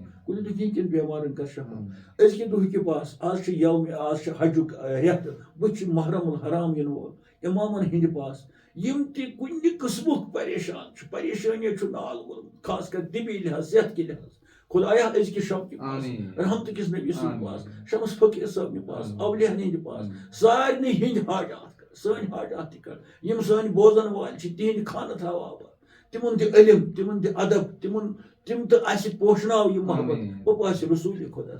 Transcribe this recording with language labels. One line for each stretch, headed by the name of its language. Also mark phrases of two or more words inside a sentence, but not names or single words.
Kashmiri: کُلہِ دُنیا کٮ۪ن بٮ۪مارن کر شفا آمین أزکہِ دُہٕکہِ پاس آز چھِ یومہِ آز چھِ حجُک رٮ۪تھ بُتھِ چھِ محرم الحرام یِنہٕ وول اِمامن ہٕنٛدِ پاس یِم تہِ کُنہِ قٕسمُک پریشان چھِ پریشٲنی چھُ نال ووٚلمُت خاص کر طبی لحاظ صحت کہِ لحاظ خۄدایا أزکہِ شب کہِ پاس آمین رحمتہٕ کِس نبی سٕنٛدِ پاس شمس فقیٖر صٲبنہِ پاس آمین اولِیاہن ہٕنٛدِ پاس آمین سارنٕے ہٕنٛدۍ حاجات کر سٲنۍ حاجات تہِ کر یِم سٲنۍ بوزن وٲلۍ چھِ تِہنٛدِ خانہٕ تھاو آباد تِمن دِ علم تِمن دِ ادب تِم تہٕ اَسہِ پوشناو یہِ محبت آمین وۄنۍ رسوٗلِ خۄدا